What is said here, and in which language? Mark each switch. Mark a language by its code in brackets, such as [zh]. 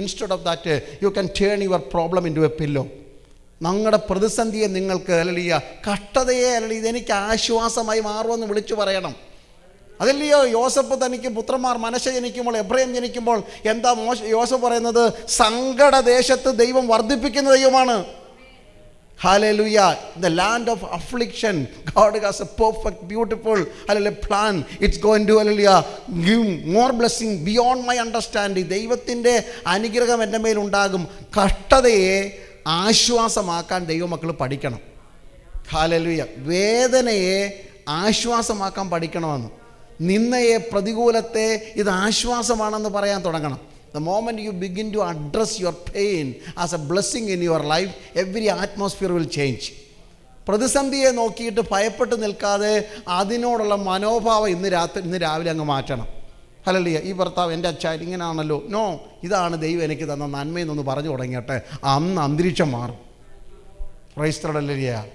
[en] Instead of that you can turn your problem into a pillow. [ml] നിങ്ങളുടെ പ്രതിസന്ധിയെ നിങ്ങൾക്ക് hallelujah, കഷ്ടതയെ hallelujah, ഇതെനിക്ക് ആശ്വാസമായി മാറുമെന്ന് വിളിച്ചു പറയണം. അതല്ലയോ യോസഫ് തനിക്ക് പുത്രന്മാർ മനശ്ശെ ജനിക്കുമ്പോൾ, എബ്രഹാം ജനിക്കുമ്പോൾ എന്താ യോസഫ് പറയുന്നത്? സങ്കടദേശത്ത് ദൈവം വർദ്ധിപ്പിക്കുന്ന ദൈവമാണ്. [en] Hallelujah. The land of affliction, God has a perfect, beautiful, hallelujah, plan. It's going to, hallelujah, give more blessing beyond my understanding. [ml] ദൈവത്തിൻ്റെ അനുഗ്രഹം എൻ്റെ മേലുണ്ടാകും. കഷ്ടതയെ ആശ്വാസമാക്കാൻ ദൈവമക്കൾ പഠിക്കണം. ഹല്ലേലൂയ. വേദനയെ ആശ്വാസമാക്കാൻ പഠിക്കണമെന്ന്, നിന്നയെ, പ്രതികൂലത്തെ ഇത് ആശ്വാസമാണെന്ന് പറയാൻ തുടങ്ങണം. [en] The moment you begin to address your pain as a blessing in your life, every atmosphere will change. [ml] പ്രതിസന്ധിയെ നോക്കിയിട്ട് ഭയപ്പെട്ട് നിൽക്കാതെ അതിനോടുള്ള മനോഭാവം ഇന്ന് രാവിലെ അങ്ങ് മാറ്റണം. ഹല്ലേലൂയ. ഈ ഭർത്താവ് എൻ്റെ അച്ഛൻ ഇങ്ങനെയാണല്ലോ, നോ, ഇതാണ് ദൈവം എനിക്ക് തന്ന നന്മയെന്നൊന്ന് പറഞ്ഞു തുടങ്ങിയിട്ട് അന്ന് അന്തരീക്ഷം മാറും. [en] Praise the Lord. [ml] ഹല്ലേലൂയ.